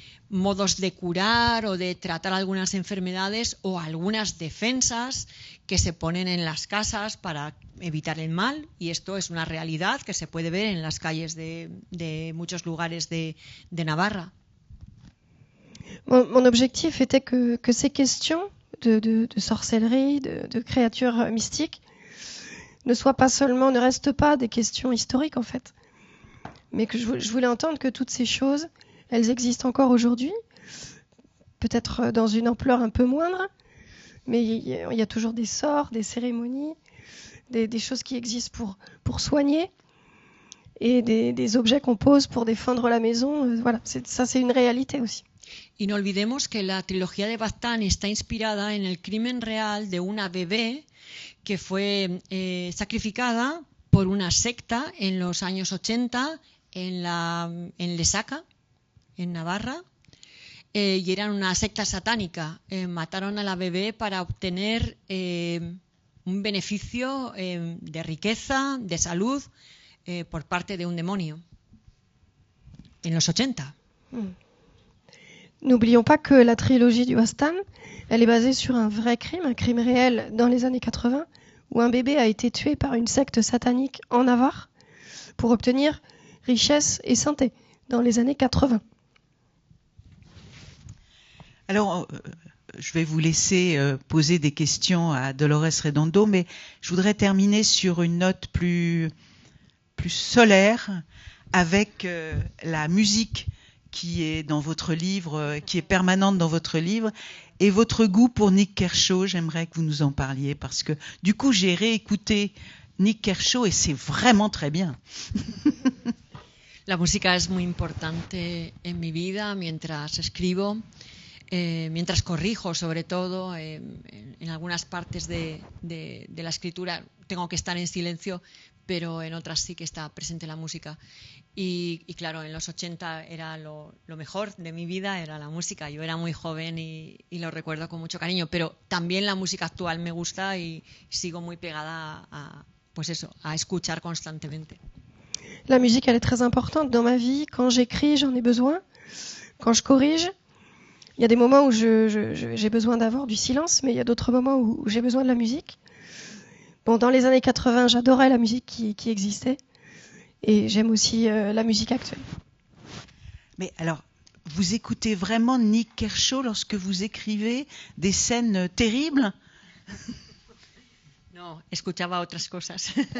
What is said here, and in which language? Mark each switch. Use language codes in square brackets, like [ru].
[es] modos de curar o de tratar algunas enfermedades o algunas defensas que se ponen en las casas para evitar el mal, y esto es una realidad que se puede ver en las calles de muchos lugares de Navarra. [fr] Mon objectif était que ces questions de sorcellerie, de créatures mystiques ne restent pas des questions historiques en fait, mais que je voulais entendre que toutes ces choses, elles existent encore aujourd'hui, peut-être dans une ampleur un peu moindre, mais il y a toujours des sorts, des cérémonies, des choses qui existent pour soigner, et des objets qu'on pose pour défendre la maison. Voilà, ça c'est une réalité aussi. [es] Y no olvidemos que la trilogía de Baztán está inspirada en el crimen real de una bebé que fue sacrificada por una secta en los años 80 en Lesaca, en Navarra, y eran una secta satánica. Mataron a la bebé para obtener un beneficio de riqueza, de salud, por parte de un demonio. En los 80. [fr] N'oublions pas que la trilogie du Baztán, elle est basée sur un crime réel dans les années 80, où un bébé a été tué par une secte satanique en Navarre pour obtenir richesse et santé dans les années 80. Alors, je vais vous laisser poser des questions à Dolores Redondo, mais je voudrais terminer sur une note plus solaire avec la musique qui est dans votre livre, qui est permanente dans votre livre, et votre goût pour Nik Kershaw. J'aimerais que vous nous en parliez, parce que du coup, j'ai réécouté Nik Kershaw et c'est vraiment très bien. [es] La música es muy importante en mi vida mientras escribo, mientras corrijo, sobre todo. En algunas partes de la escritura tengo que estar en silencio, pero en otras sí que está presente la música. Y claro, en los 80 era lo mejor de mi vida, era la música. Yo era muy joven y lo recuerdo con mucho cariño, pero también la música actual me gusta y sigo muy pegada a escuchar constantemente. [fr] La musique, elle est très importante dans ma vie. Quand j'écris, j'en ai besoin. Quand je corrige, il y a des moments où j'ai besoin d'avoir du silence, mais il y a d'autres moments où j'ai besoin de la musique. Bon, dans les années 80, j'adorais la musique qui existait, et j'aime aussi la musique actuelle. Mais alors, vous écoutez vraiment Nik Kershaw lorsque vous écrivez des scènes terribles? [es] No, escuchaba otras cosas.